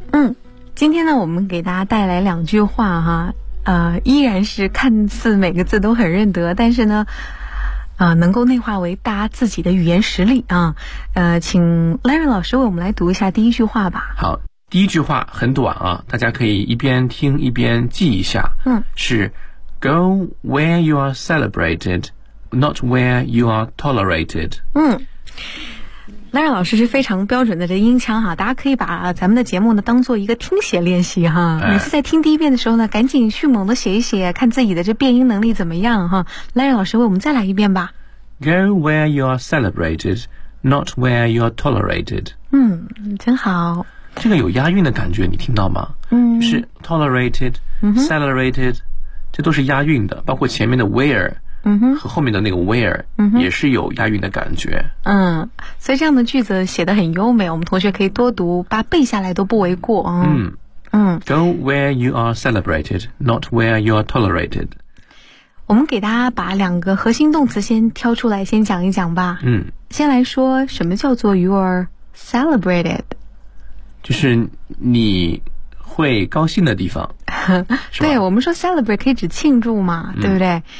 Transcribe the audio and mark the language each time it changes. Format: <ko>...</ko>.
<zh>嗯，今天呢，我们给大家带来两句话哈，依然是看似每个字都很认得，但是呢，能够内化为大家自己的语言实力啊。请 Larry 老师为我们来读一下第一句话吧。好，第一句话很短啊，大家可以一边听一边记一下。嗯，是</zh> <en>Go where you are celebrated, not where you are tolerated。嗯。</en> <zh>Larry 老师是非常标准的这音腔哈，大家可以把咱们的节目呢当做一个听写练习哈。每次在听第一遍的时候呢，赶紧迅猛的写一写，看自己的这变音能力怎么样哈。 Larry 老师为我们再来一遍吧。</zh> <en>Go where you are celebrated, not where you are tolerated。</en> <zh>嗯，真好。这个有押韵的感觉，你听到吗？嗯，就是</zh> <en>tolerated, celebrated，</en> <zh>这都是押韵的，包括前面的 where。嗯，和后面的那个 where 也是有押韵的感觉。嗯，所以这样的句子写得很优美，我们同学可以多读，把背下来都不为过啊。嗯嗯</zh> <en>，Go where you are celebrated, not where you are tolerated。</en> <zh>我们给大家把两个核心动词先挑出来，先讲一讲吧。嗯，先来说什么叫做</zh> <en>you are celebrated，</en> <zh>就是你会高兴的地方。对，我们说 celebrate 可以指庆祝嘛，对不对？</zh>